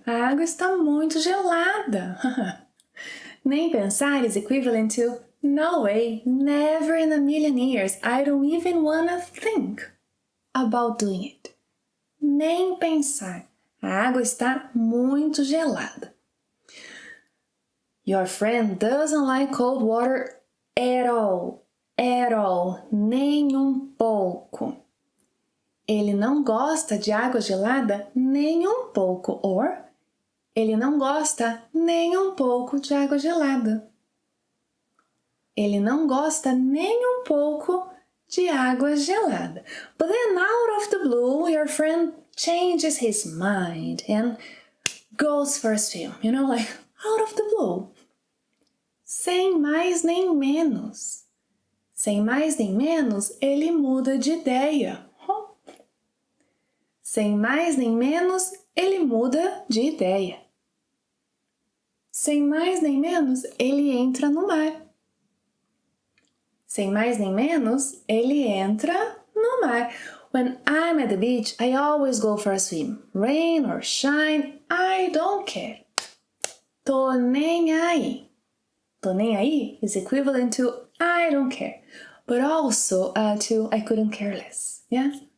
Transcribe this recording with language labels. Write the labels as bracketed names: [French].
[Portuguese] A água está muito gelada. [English] Nem pensar is equivalent to no way, never in a million years. I don't even wanna think about doing it. [Portuguese] Nem pensar. A água está muito gelada. [English] Your friend doesn't like cold water at all. At all. [Portuguese] Nem um pouco. Ele não gosta de água gelada nem um pouco. Or, ele não gosta nem um pouco de água gelada. Ele não gosta nem um pouco de água gelada. [English] But then out of the blue, your friend changes his mind and goes for a swim. You know, like out of the blue. [Portuguese] Sem mais nem menos. Sem mais nem menos, ele muda de ideia. Sem mais nem menos, ele muda de ideia. Sem mais nem menos, ele entra no mar. Sem mais nem menos, ele entra no mar. [English] When I'm at the beach, I always go for a swim. Rain or shine, I don't care. [Portuguese] Tô nem aí. [English] Tô nem aí is equivalent to I don't care, but also to I couldn't care less. Yeah?